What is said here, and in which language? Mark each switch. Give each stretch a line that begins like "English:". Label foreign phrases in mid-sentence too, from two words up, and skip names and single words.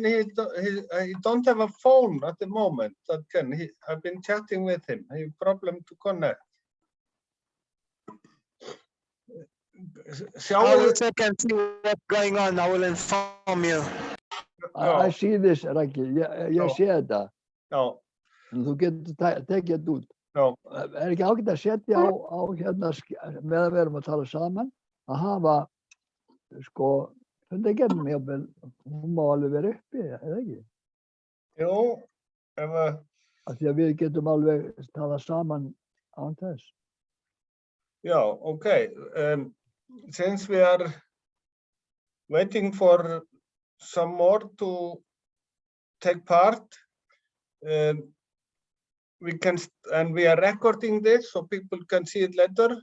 English: He don't have a phone at the moment. I've been chatting with him. He problem to connect. I will check and see what's going on. I will inform you. I see this,
Icelandic: Raggi. Ég sé þetta. Já. En þú getur tekið þetta út. Já. Ekki ágætt að setja á hérna meðan við erum að tala saman að hafa sko fundargerðin jafnvel, hún má alveg vera uppi, eða ekki? Jú, Af því að við getum alveg talað saman án þess.
English: Yeah, okay. Since we are waiting for some more to take part, we can, and we are recording this so people can see it later.